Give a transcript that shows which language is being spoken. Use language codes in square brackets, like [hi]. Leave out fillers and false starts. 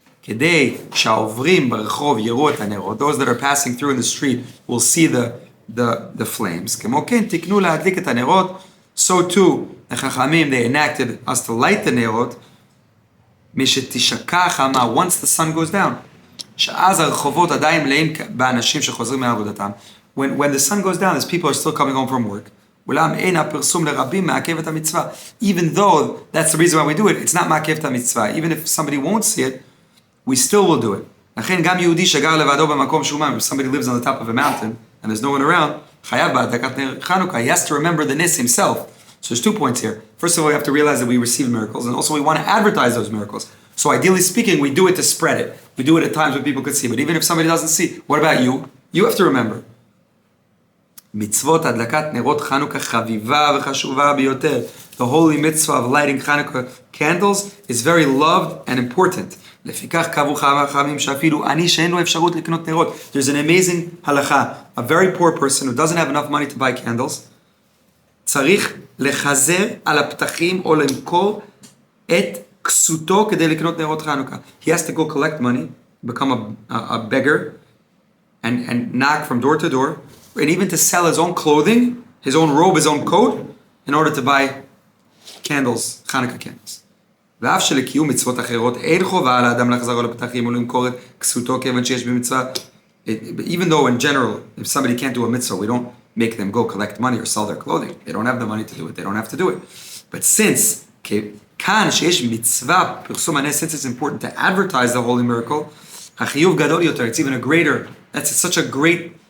[he] כדי שהעוברים ברחוב יראו את הנרות, [en] those that are passing through in the street will see the flames. [he] כמו כן, תקנו להדליק את הנרות, [en] so too, the חכמים, they enacted us to light the נרות, [he] משתשקע החמה, [en] once the sun goes down. [he] שאז הרחובות עדיין מלאים באנשים שחוזרים מעבודתם. [en] When the sun goes down, as people are still coming home from work, [he] אולם אין הפרסום לרבים מעכב את המצווה. [en] Even though that's the reason why we do it, it's not [he] מעכב את המצווה. [en] Even if somebody won't see it, we still will do it. [he] לכן גם יהודי שגר לבדו במקום שומם, [en] if somebody lives on the top of a mountain and there's no one around, [he] חייב בהדלקת נר חנוכה, [en] he has to remember the nis himself. So there's 2 points here. First of all, we have to realize that we receive miracles, and also we want to advertise those miracles. So ideally speaking, we do it to spread it. We do it at times when people could see. But even if somebody doesn't see, what about you? You have to remember. [he] מצוות הדלקת נרות חנוכה חביבה וחשובה ביותר. [en] The holy mitzvah of lighting Hanukkah candles is very loved and important. [he] לפיכך קבעו חכמים שאפילו אני שאין לו אפשרות לקנות נרות. [en] There's an amazing halacha. A very poor person who doesn't have enough money to buy candles, [he] צריך לחזר על הפתחים או למכור את כסותו כדי לקנות נרות חנוכה. [en] He has to go collect money, become a beggar, and knock from door to door, and even to sell his own clothing, his own robe, his own coat, in order to buy candles, Hanukkah candles. [he] ואף שלקיום מצוות אחרות אין חובה על האדם לחזור לפתחים או למכור את כסותו כיוון שיש במצווה. [en] Even though in general, if somebody can't do a mitzvah, we don't make them go collect money or sell their clothing. They don't have the money to do it. They don't have to do it. But since [he] כאן שיש מצווה פרסום הנס, [en] since it's important to advertise the holy miracle, [he] החיוב גדול יותר, [en] it's even a greater, that's such a great